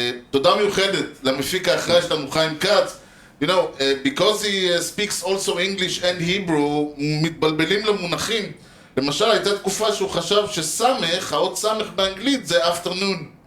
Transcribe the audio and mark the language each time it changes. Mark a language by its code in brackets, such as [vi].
[he] תודה מיוחדת למפיק האחראי שלנו חיים כץ. [en] You know, because he speaks also English and Hebrew, [he] מתבלבלים למונחים. למשל, הייתה תקופה שהוא חשב שסמך, האות סמך באנגלית זה afternoon.